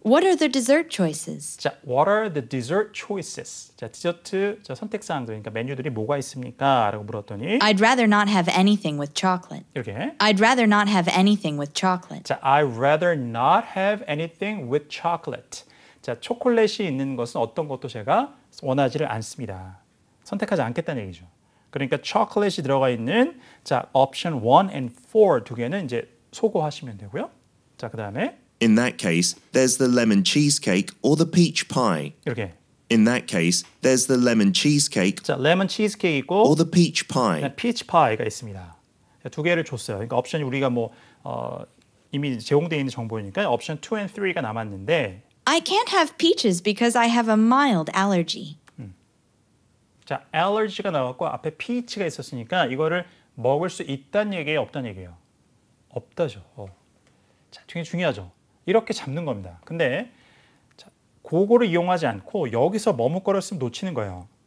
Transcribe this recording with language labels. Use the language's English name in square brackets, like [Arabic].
[English] What are the dessert choices? [Korean] 자, [English] what are the dessert choices? [Korean] 자, 디저트 선택 사항들 그러니까 메뉴들이 뭐가 있습니까? 라고 물었더니 [English] I'd rather not have anything with chocolate. [Korean] 이렇게 [English] I'd rather not have anything with chocolate. [Korean] 자, [English] I'd rather not have anything with chocolate. [Korean] 자, 초콜릿이 있는 것은 어떤 것도 제가 원하지를 않습니다. 선택하지 않겠다는 얘기죠. 그러니까 초콜릿이 들어가 있는 자, [English] option 1 and 4 [Korean] 두 개는 이제 소거하시면 되고요. 자, 그다음에 [English] In that case, there's the lemon cheesecake or the peach pie. [Korean] 이렇게 [English] In that case, there's the lemon cheesecake [Korean] 자, 레몬 치즈케이크 있고 [English] or the peach pie. [Korean] 피치 파이가 있습니다. 두 개를 줬어요. 그러니까 옵션이 우리가 뭐 이미 제공되어 있는 정보니까 옵션 2 and 3가 남았는데 [English] I can't have peaches because I have a mild allergy. [Korean] 자, allergy가 나왔고 앞에 peach가 있었으니까 이거를 먹을 수 있다는 얘기예요, 없다는 얘기예요? 없다죠. 자, 되게 중요하죠. 이렇게 잡는 겁니다. 근데 자, 그거를 이용하지 않고 여기서 머뭇거렸으면 놓치는 거예요.